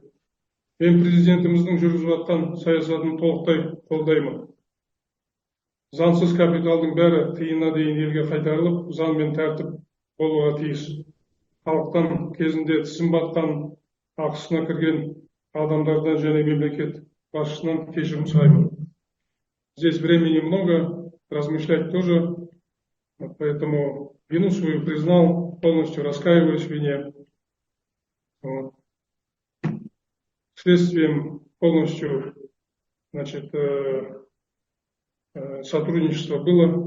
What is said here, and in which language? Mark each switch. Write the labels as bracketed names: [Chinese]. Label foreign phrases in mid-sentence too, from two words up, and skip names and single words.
[Kazakh] Мен президентіміздің жүргізіп жатқан саясатын толықтай қолдаймын. Заңсыз капиталдың бәрі тиынына дейін елге қайтарылып, заң мен тәртіп болуға тиіс. Халықтан кезінде тісін батқан, ақысына кірген адамдардан және мемлекет басшысынан кешірім сұраймын. [Russian] Здесь времени много, размышлять тоже, поэтому вину свою признал, полностью раскаиваюсь в вине. Следствием полностью, сотрудничество было.